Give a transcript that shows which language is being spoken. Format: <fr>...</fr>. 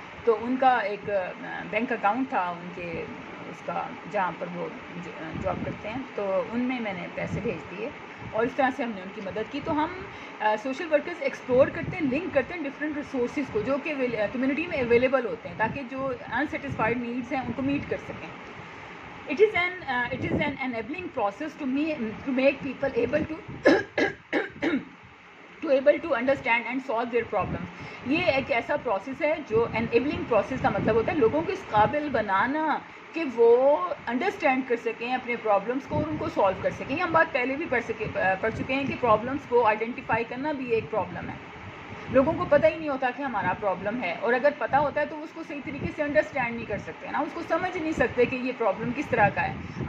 <ur>تو ان کا ایک بینک اکاؤنٹ تھا ان کے اس کا جہاں پر وہ جاب کرتے ہیں, تو ان میں نے پیسے بھیج دیے, اور اس طرح سے ہم نے ان کی مدد کی. تو ہم سوشل ورکرز ایکسپلور کرتے ہیں, لنک کرتے ہیں ڈفرینٹ ریسورسز کو جو کہ کمیونٹی میں اویلیبل ہوتے ہیں, تاکہ جو انسیٹسفائڈ نیڈس ہیں ان کو میٹ کر سکیں.</ur> <en>It is an enabling process to make people able to understand and solve their problems.</en> <ur>یہ ایک ایسا پروسیس ہے جو enabling process کا مطلب ہوتا ہے لوگوں کو اس قابل بنانا کہ وہ انڈرسٹینڈ کر سکیں اپنے پرابلمس کو اور ان کو سالو کر سکیں. ہم بات پہلے بھی پڑھ چکے ہیں کہ پرابلمس کو آئیڈینٹیفائی کرنا بھی ایک پرابلم ہے. لوگوں کو پتہ ہی نہیں ہوتا کہ ہمارا پرابلم ہے, اور اگر پتہ ہوتا ہے تو اس کو صحیح طریقے سے انڈرسٹینڈ نہیں کر سکتے نا, اس کو سمجھ نہیں سکتے کہ یہ پرابلم کس طرح کا ہے.</ur>